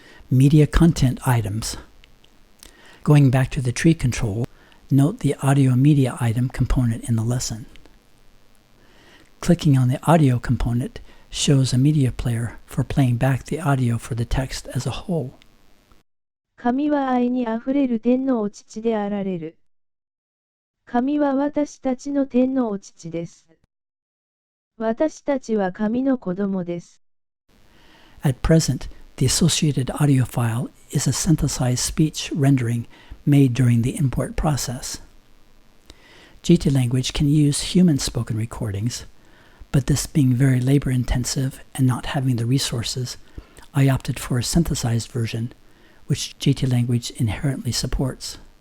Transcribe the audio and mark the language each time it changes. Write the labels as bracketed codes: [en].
[en] Media content items. Going back to the tree control, note the audio media item component in the lesson. Clicking on the audio component shows a media player for playing back the audio for the text as a whole. [ja] 神は愛にあふれる天のお父であられる。神は私たちの天のお父です。私たちは神の子供です。 [en] At present, the associated audio file is a synthesized speech rendering made during the import process. JTLanguage can use human spoken recordings, but this being very labor-intensive and not having the resources, I opted for a synthesized version, which JTLanguage inherently supports.